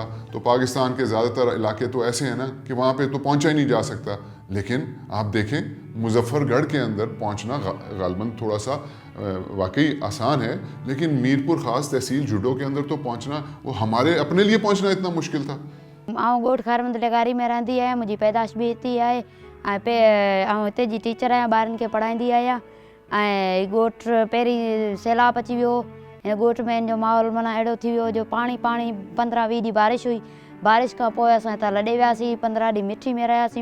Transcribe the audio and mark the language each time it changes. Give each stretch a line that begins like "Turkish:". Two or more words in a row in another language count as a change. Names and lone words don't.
Urdu: تو پاکستان کے زیادہ تر علاقے تو ایسے ہیں نا کہ وہاں پہ تو پہنچا ہی نہیں جا سکتا, لیکن آپ دیکھیں مظفر گڑھ کے اندر پہنچنا غالباً تھوڑا سا واقعی آسان ہے, لیکن میرپور خاص تحصیل جھڈو کے اندر تو پہنچنا, وہ ہمارے اپنے لیے پہنچنا اتنا مشکل تھا.
Sindhi: ॻोठ खारमंद लेगारी में रहंदी आहियां, मुंहिंजी पैदाश बि हिते ई आहे, ऐं हिते जी टीचर आहियां, ॿारनि खे पढ़ाईंदी आहियां. ऐं ॻोठ पहिरीं सैलाब अची वियो, हिन ॻोठ में हिन जो माहौल माना अहिड़ो थी वियो जो पाणी 15-20 ॾींहं बारिश हुई. बारिश खां पोइ असां हितां लॾे वियासीं, 15 ॾींहं मिठी में रहियासीं.